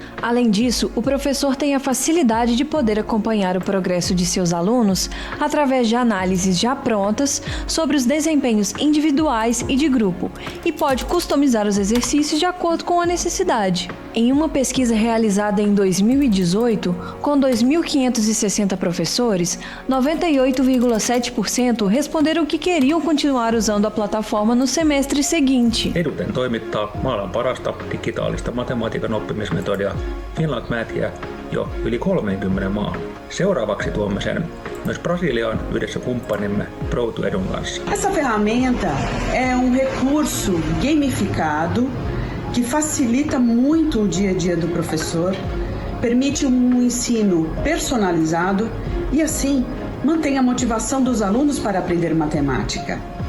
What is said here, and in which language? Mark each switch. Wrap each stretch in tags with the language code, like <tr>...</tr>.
<pt>Além disso, o professor tem a facilidade de poder acompanhar o progresso de seus alunos através de análises já prontas sobre os desempenhos individuais e de grupo, e pode customizar os exercícios de acordo com a necessidade. Em uma pesquisa realizada em 2018, com 2.560 professores, 98,7% responderam que queriam continuar usando a plataforma no semestre seguinte.</pt> <fi>EduTem toimittaa maailman parasta digitaalista matematiikan oppimismetodia FinlandMathia jo yli 30 maahan. Seuraavaksi tuomme sen myös Brasiliaan yhdessä kumppanimme Pro2Edun kanssa.</fi> <pt>Essa ferramenta é recurso gamificado que facilita muito o dia a dia do professor, permite ensino personalizado e, assim, mantém a motivação dos alunos para aprender matemática.</pt>